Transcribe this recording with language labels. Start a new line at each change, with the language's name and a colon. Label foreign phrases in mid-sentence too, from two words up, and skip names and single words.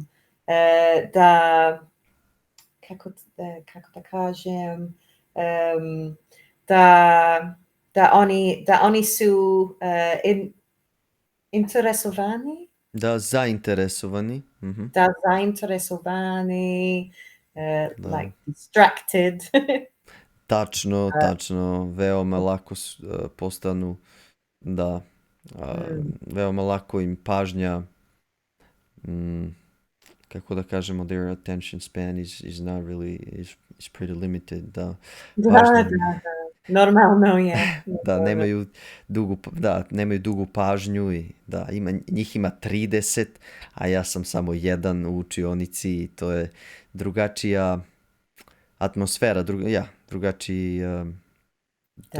Serbian: Da, kako da kažem, da, da oni su interesovani, Da, zainteresovani. da zainteresovani, Da.
English: like distracted.
Serbian: Tačno, veoma lako postanu, da, Mm, veoma lako im pažnja, mm, kako da kažemo,
English: their attention span is not really, is pretty limited,
Serbian: da, pažnja, da, normalno je. da, nemaju dugu pažnju i da, njih ima 30, a ja sam samo jedan u učionici i to je drugačija atmosfera, drugačiji, to je